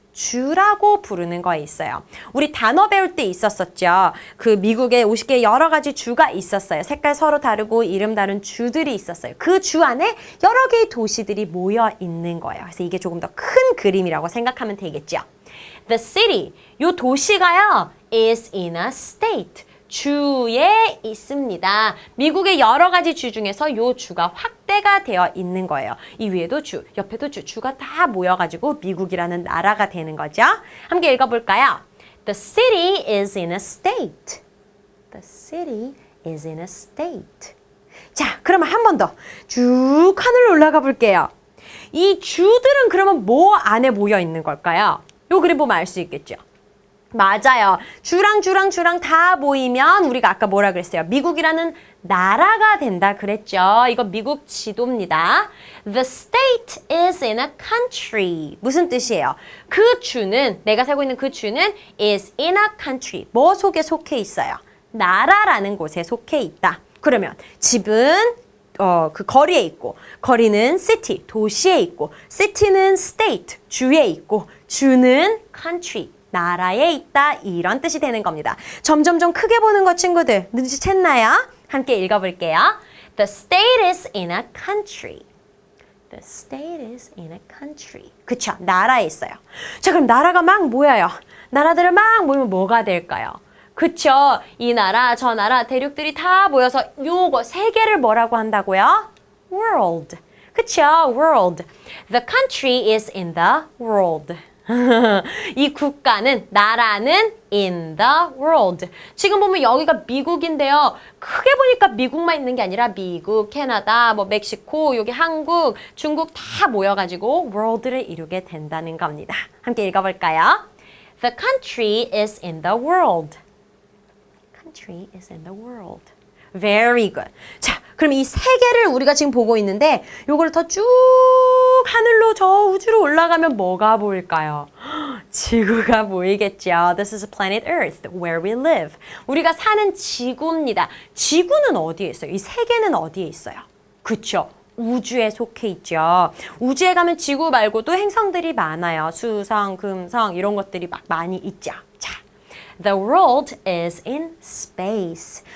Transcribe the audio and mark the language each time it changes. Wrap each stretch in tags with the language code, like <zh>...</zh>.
<ko>주라고 부르는 거에 있어요. 우리 단어 배울 때 있었었죠. 그 미국에 50개 여러 가지 주가 있었어요. 색깔 서로 다르고 이름 다른 주들이 있었어요. 그 주 안에 여러 개의 도시들이 모여 있는 거예요. 그래서 이게 조금 더 큰 그림이라고 생각하면 되겠죠.</ko> <en>The city,</en> <ko>요 도시가요,</ko> <en>is in a state.</en> <ko>주에 있습니다. 미국의 여러 가지 주 중에서 요 주가 확대가 되어 있는 거예요. 이 위에도 주, 옆에도 주, 주가 다 모여가지고 미국이라는 나라가 되는 거죠. 함께 읽어볼까요?</ko> <en>The city is in a state. The city is in a state.</en> <ko>자, 그러면 한 번 더 쭉 하늘로 올라가 볼게요. 이 주들은 그러면 뭐 안에 모여 있는 걸까요? 요 그림 보면 알 수 있겠죠. 맞아요. 주랑 다 모이면 우리가 아까 뭐라 그랬어요? 미국이라는 나라가 된다 그랬죠. 이거 미국 지도입니다.</ko> <en>The state is in a country.</en> <ko>무슨 뜻이에요? 그 주는, 내가 살고 있는 그 주는</ko> <en>is in a country.</en> <ko>뭐 속에 속해 있어요? 나라라는 곳에 속해 있다. 그러면 집은 그 거리에 있고, 거리는 city, 도시에 있고, city는 state, 주에 있고, 주는 country, 나라에 있다. 이런 뜻이 되는 겁니다. 점점 좀 크게 보는 거 친구들 눈치챘나요? 함께 읽어볼게요.</ko> <en>The state is in a country. The state is in a country.</en> <ko>그쵸? 나라에 있어요. 자, 그럼 나라가 막 모여요. 나라들을 막 모이면 뭐가 될까요? 그쵸? 이 나라, 저 나라, 대륙들이 다 모여서 요거 세 개를 뭐라고 한다고요?</ko> <en>World.</en> <ko>그쵸?</ko> <en>World. The country is in the world.</en> <ko>이 국가는, 나라는</ko> <en>in the world.</en> <ko>지금 보면 여기가 미국인데요. 크게 보니까 미국만 있는 게 아니라 미국, 캐나다, 뭐 멕시코, 여기 한국, 중국 다 모여가지고 world를 이루게 된다는 겁니다. 함께 읽어볼까요?</ko> <en>The country is in the world. Country is in the world. Very good.</en> <ko>자, 그럼 이 세 개를 우리가 지금 보고 있는데 요거를 더 쭉 하늘로 저 우주로 올라가면 뭐가 보일까요? 지구가 보이겠죠.</ko> <en>This is planet Earth, where we live.</en> <ko>우리가 사는 지구입니다. 지구는 어디에 있어요? 이 세 개는 어디에 있어요? 그쵸? 우주에 속해 있죠. 우주에 가면 지구 말고도 행성들이 많아요. 수성, 금성 이런 것들이 막 많이 있죠.</ko> <en>자, The world is in space.</en>